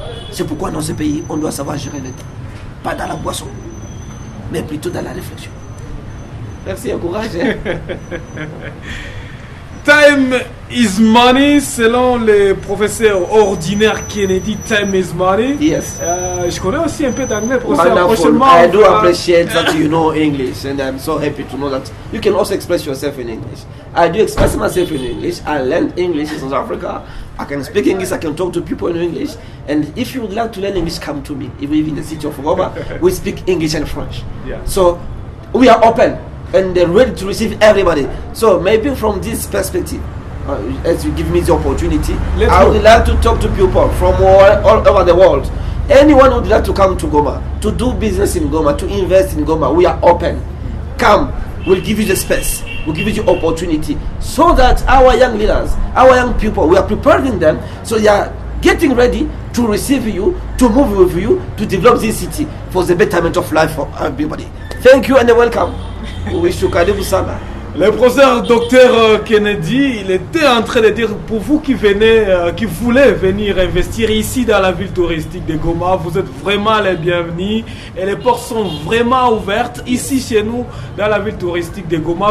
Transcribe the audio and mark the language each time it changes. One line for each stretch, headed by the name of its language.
French: C'est pourquoi dans ce pays, on doit savoir gérer le temps. Pas dans la boisson, mais plutôt dans la réflexion. Merci, courage.
English: Time is money,
French: selon le professeur ordinaire Kennedy,
English: time is money. Yes.
French: Je connais aussi un peu d'anglais, professeur.
English: Wonderful.
French: Prochainement,
English: I do appreciate that you know English, and I'm so happy to know that you can also express yourself in English. I do express myself in English. I learned English in South Africa. I can speak English. I can talk to people in English. And if you would like to learn English, come to me. If we live in the city of Roma, we speak English and French. Yeah. So we are open and they're ready to receive everybody. So maybe from this perspective, as you give me the opportunity, I would like to talk to people from all over the world. Anyone who would like to come to Goma, to do business in Goma, to invest in Goma, we are open. Come, we'll give you the space, we'll give you the opportunity, so that our young leaders, our young people, we are preparing them, so they are getting ready to receive you, to move with you, to develop this city for the betterment of life for everybody. Thank you and welcome. We wish you
Swahili: karibu sana.
French: Le professeur Dr Kennedy, il était en train de dire pour vous qui venez, qui voulez venir investir ici dans la ville touristique de Goma, vous êtes vraiment les bienvenus et les portes sont vraiment ouvertes ici chez nous dans la ville touristique de Goma.